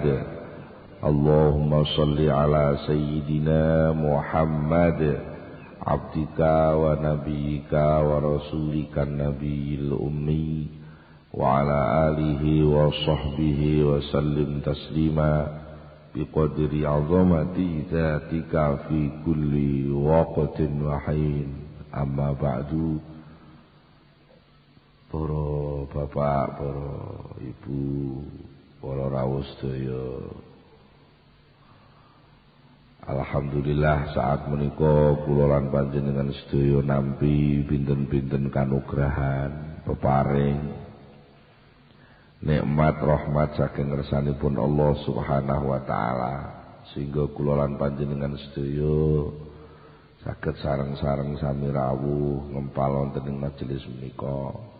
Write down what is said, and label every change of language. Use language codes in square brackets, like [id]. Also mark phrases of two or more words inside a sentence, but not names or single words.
[ar] اللهم صل على سيدنا محمد عبدك ونبيك ورسولك النبي الأمي وعلى آله وصحبه وسلم تسليما بقدر عظمة ذاتك في كل وقت وحين. أما بعد. [jv] Para bapak, para ibu, para rawuh sedaya, alhamdulillah saat menika kula lan panjenengan sedaya nampi pinten-pinten kanugrahan peparing nikmat rahmat saking ngersanipun Allah [ar] سبحانه وتعالى [jv] sehingga kula lan panjenengan sedaya saged sareng-sareng sami rawuh ngempal wonten ing majelis menika.